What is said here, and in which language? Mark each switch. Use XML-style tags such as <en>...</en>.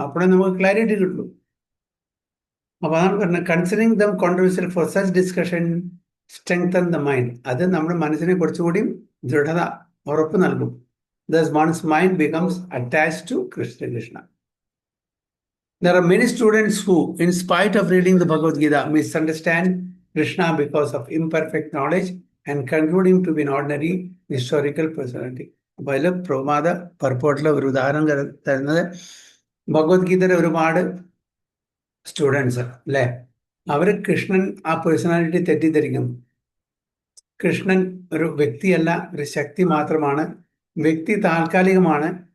<ml>അപ്പോഴേ നമുക്ക് ക്ലാരിറ്റി കിട്ടുള്ളൂ. അപ്പോൾ അതാണ് പറഞ്ഞത്,</ml> <en>Considering them controversial for such discussion strengthen the mind.</en> <ml>അത് നമ്മുടെ മനസ്സിനെ കുറച്ചുകൂടി ദൃഢത, ഉറപ്പ് നൽകും.</ml> <en>Thus one's mind becomes attached to Krishna. There are many students who, in spite of reading the Bhagavad Gita, misunderstand Krishna because of imperfect knowledge and conclude him to be an ordinary historical personality.</en> <ml>അപ്പോൾ അതിൽ പ്രമാദ പർപ്പോട്ടിലെ ഒരു ഉദാഹരണം തരുന്നത് ഭഗവത്ഗീതയുടെ ഒരുപാട് students അല്ലേ, അവർ കൃഷ്ണൻ ആ personality തെറ്റിദ്ധരിക്കുന്നു. Krishnan ഒരു വ്യക്തിയല്ല, ഒരു ശക്തി മാത്രമാണ്. വ്യക്തി താൽക്കാലികമാണ്.</ml>